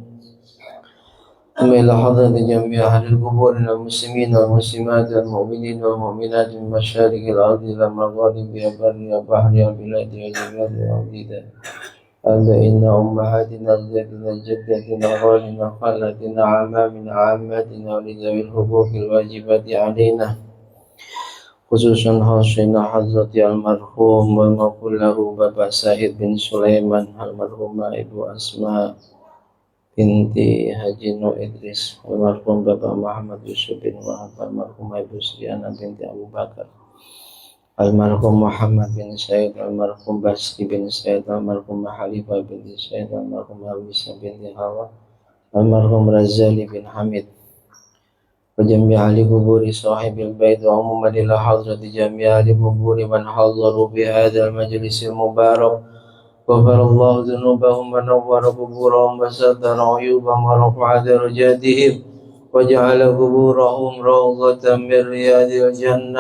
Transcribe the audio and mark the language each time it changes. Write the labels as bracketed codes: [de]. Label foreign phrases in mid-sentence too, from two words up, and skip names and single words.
[ar] إلى حضرة جميع أهل القبور المسلمين والمسلمات والمؤمنين والمؤمنات من مشارق الأرض إلى مغاربها برها بحرها بلادها جبالها وأرضها آبائنا أمهاتنا أجدادنا جداتنا غالنا خالاتنا عمامنا عماتنا ولذوي الحقوق الواجبات علينا خصوصا خاصنا حضرة المرحوم والمغفور له [id] Bapak Syahid bin Sulaiman, almarhumah Ibu Asma binti Haji Nur Idris, almarhum Bapak Muhammad Yusuf bin Wahab, almarhumah Ibu Sriana binti Abu Bakar, almarhum Muhammad bin Said, almarhum Basri bin Said, almarhum Halifah binti Said, almarhum Hamisa binti Hawa, almarhum Razali bin Hamid, [ar] وجميع لقبور صاحب البيت وعموما إلى حضرة جميع لقبور من حضروا بهذا المجلس المبارك غفر الله ذنوبهم ونور قبورهم وستر عيوبهم ورفع درجاتهم وجعل قبورهم روضة من رياض الجنة.